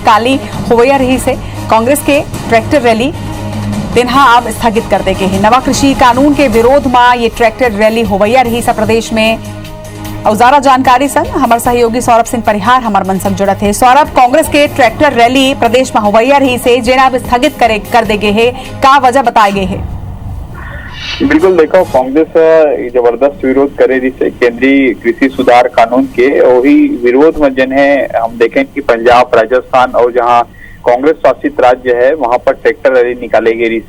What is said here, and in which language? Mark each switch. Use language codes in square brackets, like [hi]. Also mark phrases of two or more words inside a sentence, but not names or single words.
[hne] काली होवैया रही से कांग्रेस के ट्रैक्टर रैली दिनहा अब स्थगित कर दे गए है। नवा कृषि कानून के विरोध में ये ट्रैक्टर रैली होवैया रही सा प्रदेश में। और ज्यादा जानकारी संग हमारे सहयोगी सौरभ सिंह परिहार हमार मन संग जुड़त है। सौरभ, कांग्रेस के ट्रैक्टर रैली प्रदेश में होवैया रही से जेना अब स्थगित कर दे गए है, का वजह बताए गए है? बिल्कुल, देखो कांग्रेस जबरदस्त विरोध करे रही से केंद्रीय कृषि सुधार कानून के। वही विरोध में जन है हम देखें कि पंजाब, राजस्थान और जहां कांग्रेस शासित राज्य है वहां पर ट्रैक्टर रैली निकाली गई रही से।